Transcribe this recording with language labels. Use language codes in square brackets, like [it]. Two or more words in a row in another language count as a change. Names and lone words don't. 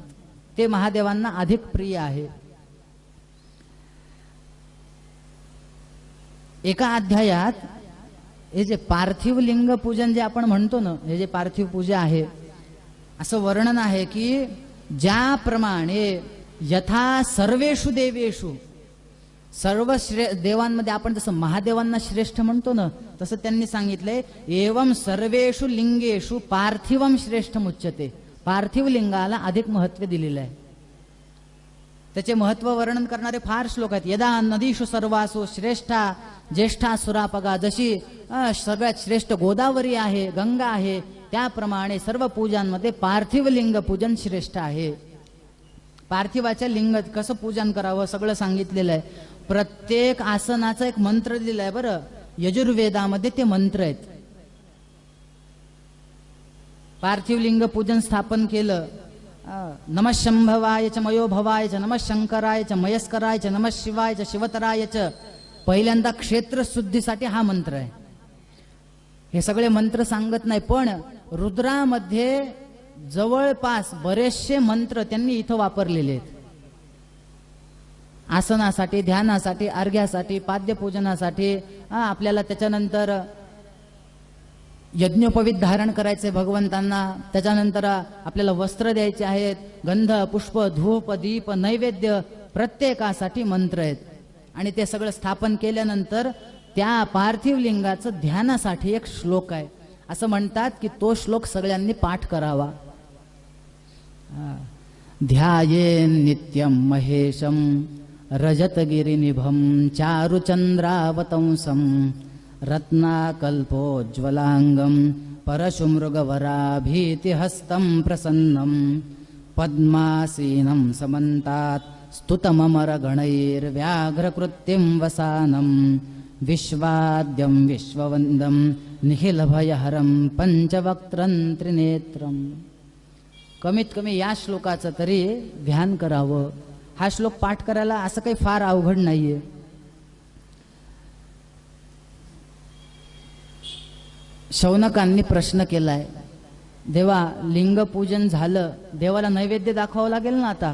[mr] ते महादेवांना अधिक प्रिय आहे. एका अध्यायात हे जे पार्थिव लिंग पूजन जे आपण म्हणतो ना, हे जे पार्थिव पूजा आहे, असं वर्णन आहे की ज्याप्रमाणे [sa] यथा सर्वेषु देवेषु, [mr] सर्व देवांमध्ये आपण जसं महादेवांना श्रेष्ठ म्हणतो ना, तसं त्यांनी सांगितलंय [sa] एवं सर्वेषु लिंगेषु पार्थिवम श्रेष्ठ मुच्यते. [mr] पार्थिव लिंगाला अधिक महत्व दिलेलं आहे. त्याचे महत्व वर्णन करणारे फार श्लोक आहेत. [sa] यदा नदीषु सर्वासु श्रेष्ठा ज्येष्ठा सुरापगा, [mr] जशी सगळ्यात श्रेष्ठ गोदावरी आहे, गंगा आहे, त्याप्रमाणे सर्व पूजांमध्ये पार्थिव लिंग पूजन श्रेष्ठ आहे. पार्थिवाच्या लिंग कसं पूजन करावं सगळं सांगितलेलं आहे. प्रत्येक आसनाचा एक मंत्र दिलेला आहे बरं. यजुर्वेदामध्ये ते मंत्र आहेत. पार्थिव लिंग पूजन स्थापन केलं, [sa] नमः शंभवाय च मयो भवाय च, नमः शंकराय च, मयस्कराय च, नमः शिवाय च, शिवतराय च. [mr] पहिल्यांदा क्षेत्र शुद्धीसाठी हा मंत्र आहे. हे सगळे मंत्र सांगत नाही, पण रुद्रामध्ये जवळपास बरेचसे मंत्र त्यांनी इथं वापरलेले आहेत. आसनासाठी, ध्यानासाठी, अर्घ्यासाठी, पाद्यपूजनासाठी, आपल्याला त्याच्यानंतर यज्ञोपवीत धारण करायचे भगवंतांना, त्याच्यानंतर आपल्याला वस्त्र द्यायचे आहेत, गंध, पुष्प, धूप, दीप, नैवेद्य, प्रत्येकासाठी मंत्र आहेत. आणि ते सगळं स्थापन केल्यानंतर त्या पार्थिव लिंगाचं ध्यानासाठी एक श्लोक आहे. असं म्हणतात की तो श्लोक सगळ्यांनी पाठ करावा. [sa] ध्यायेन नित्यं महेशं रजतगिरिनिभं चारुचंद्रावतंसं रत्नाकल्पोज्ज्वलांगं परशुमृगवराभीतिहस्तं प्रसन्नं पद्मासीनं समन्तात् स्तुतममरगणैर्व्याघ्रकृत्तिं वसानं विश्वाद्यं विश्ववन्दं निखिलभयहरं पंचवक्त्रं त्रिनेत्रं. [mr] कमीत कमी या श्लोकाचं तरी ध्यान करावं. हा श्लोक पाठ करायला असं काही फार अवघड नाहीये. शौनकांनी प्रश्न केलाय, देवा लिंगपूजन झालं, देवाला नैवेद्य दाखवावं लागेल ना आता.